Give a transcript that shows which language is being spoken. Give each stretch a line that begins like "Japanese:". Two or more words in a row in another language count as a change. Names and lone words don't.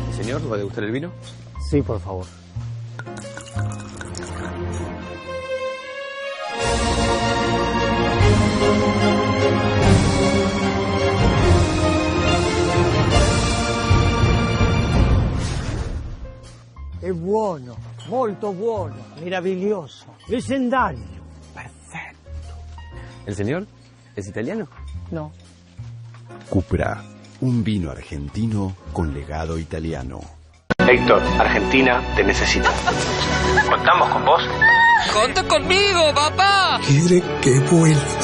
Spanish: Señor, ¿va a degustar el vino? Sí, por favor.
Italian: È buono, molto buono, meraviglioso, leggendario. Perfetto.
Spanish: ¿El señor es italiano? No. Cupra, un vino argentino con legado italiano. Héctor, Argentina te necesita. ¿Contamos con vos? ¡Conta conmigo, papá! Quiere que vuelva.